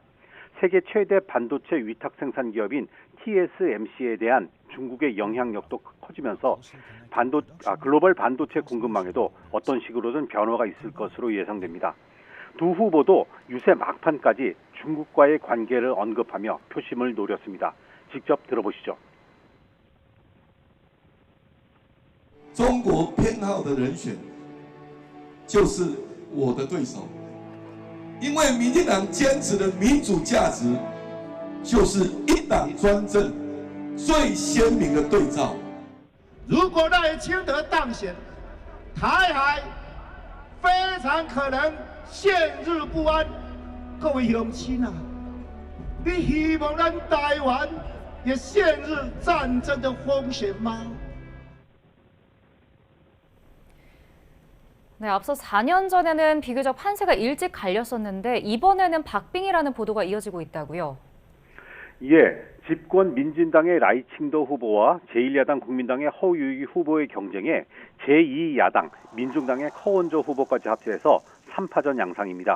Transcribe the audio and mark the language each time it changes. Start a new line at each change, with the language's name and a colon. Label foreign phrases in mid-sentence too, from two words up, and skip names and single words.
Korean: 세계 최대 반도체 위탁 생산 기업인 TSMC에 대한 중국의 영향력도 커지면서 글로벌 반도체 공급망에도 어떤 식으로든 변화가 있을 것으로 예상됩니다. 두 후보도 유세 막판까지 중국과의 관계를 언급하며 표심을 노렸습니다. 직접 들어보시죠.
Chinese: 中国偏好的人选就是我的对手，因为民进党坚持的民主价值就是一党专政最鲜明的对照。如果赖清德当选，台海非常可能陷入不安。各位乡亲啊，你希望咱台湾也陷入战争的风险吗？
Korean: 네, 앞서 4년 전에는 비교적 판세가 일찍 갈렸었는데 이번에는 박빙이라는 보도가 이어지고 있다고요? 예, 집권 민진당의 라이칭더 후보와 제1야당 국민당의 허우 유이 후보의 경쟁에 제2야당 민중당의 커원저 후보까지 합세해서 3파전 양상입니다.